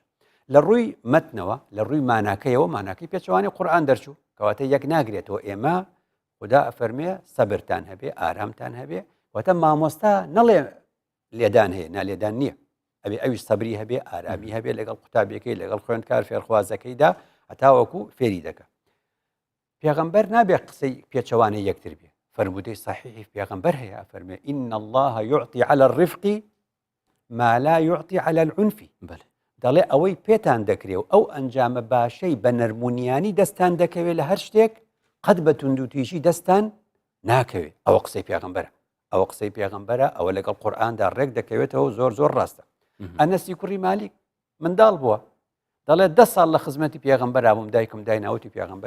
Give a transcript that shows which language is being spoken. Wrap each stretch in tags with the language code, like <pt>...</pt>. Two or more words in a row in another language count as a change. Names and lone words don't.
<ckb>لە ڕووی مەتنەوە لە ڕووی ماناکەیەوە ماناکەی پێچوانی قورئان دەرچوو کەواتە یەک ناگرێتەوە ئێمە خدا ئەفەرمێ سەبرتان هەبێ ئارامتان هەبێ واتە مامۆستا نەڵێ لێدان هەیە نالێدان نییە ئەبێ ئەویش سەبری هەبێ ئارامی هەبێ لەگەڵ قوتابیەکەی لەگەڵ خوێندکار فێرخوازەکەیدا هەتاوەکو فێری دەکە پێغەمبەر نابێ قسەی پێچەوانەی یەکتر بێ فەرمودەی صحیحی پێغەمبەر هەیە فەرمێ</ckb> <ar>إن الله يعطي على الرفق ما لا يعطي على العنف</ar> <ckb>دەڵێ ئەوەی پێتان دەکرێ و ئەو ئەنجامە باشەی بە نەرمونیانی دەستان دەکەوێت لە هەر شتێک قەت بە توندوتیژی دەستان ناکەوێت ئەوە قسەی پێغەمبەرە ئەوە قسەی پێغەمبەرە ئەوە لەگەڵ قورئاندا ڕێک دەکەوێتەوە زۆر ڕاستە ئەنەسی کوڕی مالیک منداڵ بووە دەڵێ 10 ساڵ لە خزمەتی پێغەمبەرا بووم دایکم دایناوتی پێغەمبەر</ckb>